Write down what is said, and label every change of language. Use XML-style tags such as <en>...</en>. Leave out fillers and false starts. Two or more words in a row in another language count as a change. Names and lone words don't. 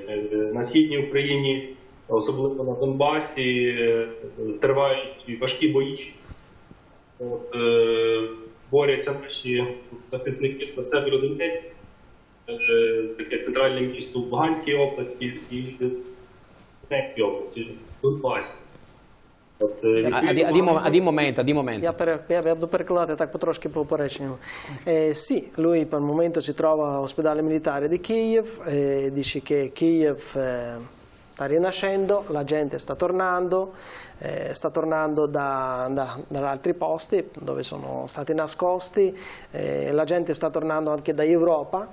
<uk>На східній Україні, особливо на Донбасі, тривають важкі бої. Борються наші захисники за Северодонецьк, таке центральне місто в Луганській області і Донецькій області, Донбасі.</uk> <it>Di momento.</it> <uk>Я буду перекладати так потрошки по попереченню.</uk> <it>Sì, lui per il momento si trova all'ospedale militare di Kiev, dice che Kiev sta rinascendo, la gente sta tornando da altri posti dove sono stati nascosti, la gente sta tornando anche da Europa.</it>